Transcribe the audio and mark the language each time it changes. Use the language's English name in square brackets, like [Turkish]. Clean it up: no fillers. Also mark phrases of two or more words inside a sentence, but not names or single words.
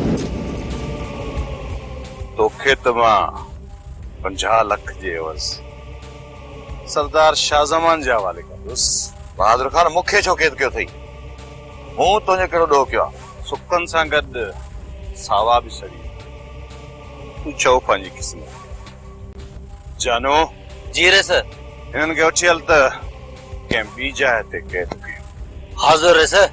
[Sindhi] तोखे त मां 50 लख जे एवज़ सरदार शाहज़मान जे हवाले कंदुसि। बहादुर खान, मूंखे छो क़ैद कयो अथई? मूं तुंहिंजो कहिड़ो ॾोह कयो आहे? सुखनि सां गॾु सावा बि सड़ी। तूं चओ पंहिंजी क़िस्मत। जानो जी रे सर। हिननि खे वठी हल त कंहिं ॿी जाइ ते क़ैद कयो। हाज़िर रे सर।